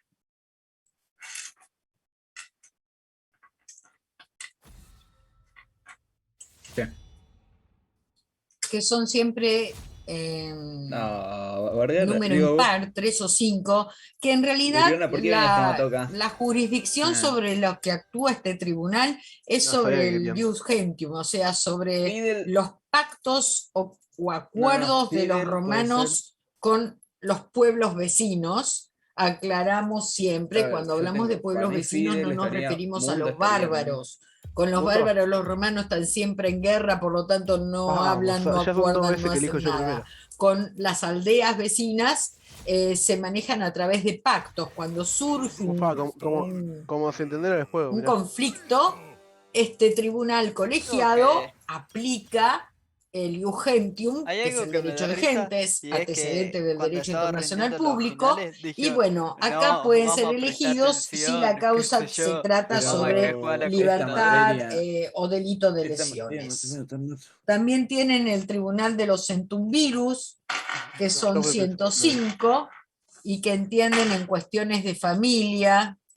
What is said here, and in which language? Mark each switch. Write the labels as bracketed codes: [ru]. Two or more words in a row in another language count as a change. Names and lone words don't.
[es] que son siempre número impar, 3 o 5, que en realidad la jurisdicción sobre lo que actúa este tribunal es sobre el [la] ius gentium, [es] o sea, sobre los pactos o acuerdos de los romanos con los pueblos vecinos. Aclaramos siempre, cuando hablamos de pueblos vecinos no nos referimos a los bárbaros. Con los bárbaros los romanos están siempre en guerra, por lo tanto no hablan, no acuerdan, no hacen nada. Con las aldeas vecinas se manejan a través de pactos. Cuando surge como se entenderá el juego, un conflicto, este tribunal colegiado aplica el [la] ius gentium, [es] que es el derecho de gentes, antecedente del derecho internacional público, y bueno, acá pueden ser elegidos si la causa se trata sobre libertad o delito de lesiones. También tienen el tribunal de los centumvirus, que son 105, y que entienden en cuestiones de familia.